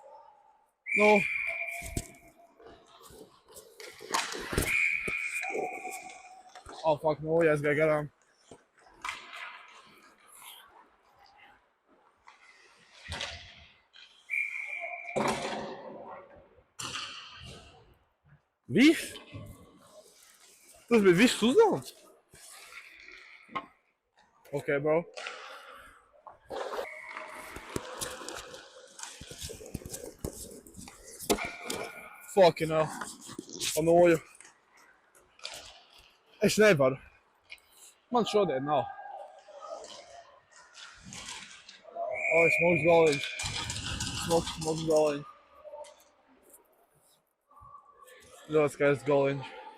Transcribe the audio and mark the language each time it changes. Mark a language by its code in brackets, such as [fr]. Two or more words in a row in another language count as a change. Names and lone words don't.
[lv] Nu... Fuck, nu, aizgāju garām. Viss? Tas bija viss uzdevums? [en] Ok, bro. Fucking hell. [lv] Panoju. Es nevaru. Man šodien nav. Smogs galiņš. Smogs galiņš. Ļoti skaists galiņš.